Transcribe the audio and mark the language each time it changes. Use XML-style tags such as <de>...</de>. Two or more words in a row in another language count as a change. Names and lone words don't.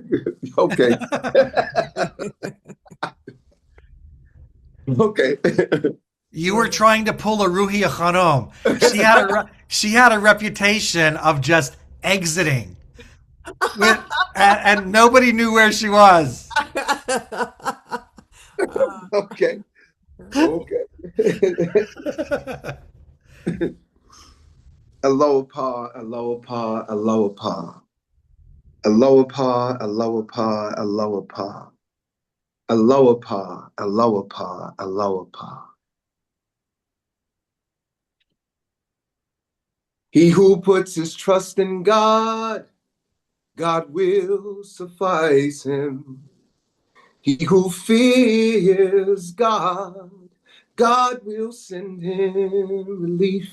<en>Okay. Okay. You were trying to pull a Ruhi Khanom. She had a reputation of just exiting, and nobody knew where she was. Okay. Okay.</en> <haw>Aloha, aloha, aloha. Aloha, aloha, aloha. Aloha, aloha, aloha.</haw> <en>He who puts his trust in God, God will suffice him. He who fears God, God will send him relief.</en>